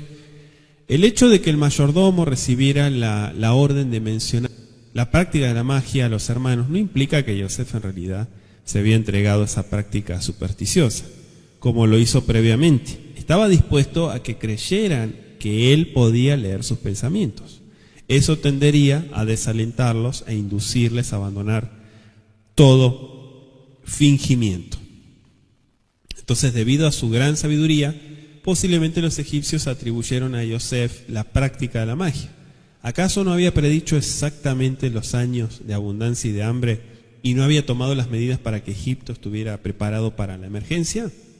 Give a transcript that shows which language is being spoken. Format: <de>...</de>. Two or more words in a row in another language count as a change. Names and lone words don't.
<es>El hecho de que el mayordomo recibiera la orden de mencionar la práctica de la magia a los hermanos no implica que Yosef en realidad se había entregado a esa práctica supersticiosa, como lo hizo previamente. Estaba dispuesto a que creyeran que él podía leer sus pensamientos. Eso tendería a desalentarlos e inducirles a abandonar todo fingimiento. Entonces, debido a su gran sabiduría, posiblemente los egipcios atribuyeron a Yosef la práctica de la magia. ¿Acaso no había predicho exactamente los años de abundancia y de hambre y no había tomado las medidas para que Egipto estuviera preparado para la emergencia?</es>